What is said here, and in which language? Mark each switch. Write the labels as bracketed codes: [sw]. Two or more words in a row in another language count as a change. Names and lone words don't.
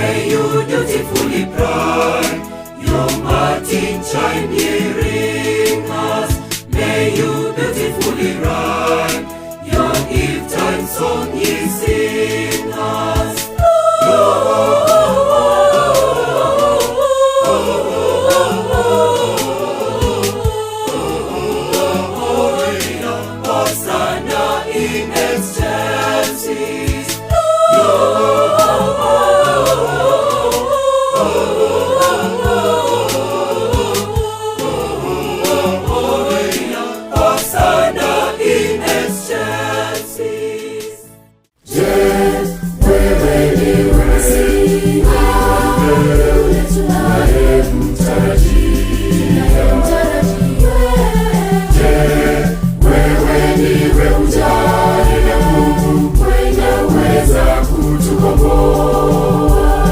[en] you dutifully pride your matin chime ye ring us. May you beautifully rhyme your eve-time song ye sing us. [la] Hosanna in excelsis. Hosanna in excelsis. [sw] Wewe ni Masiha, yule tunayemtarajia. Wewe ndiwe ujaye na Mungu, mwenye uweza kutukomboa.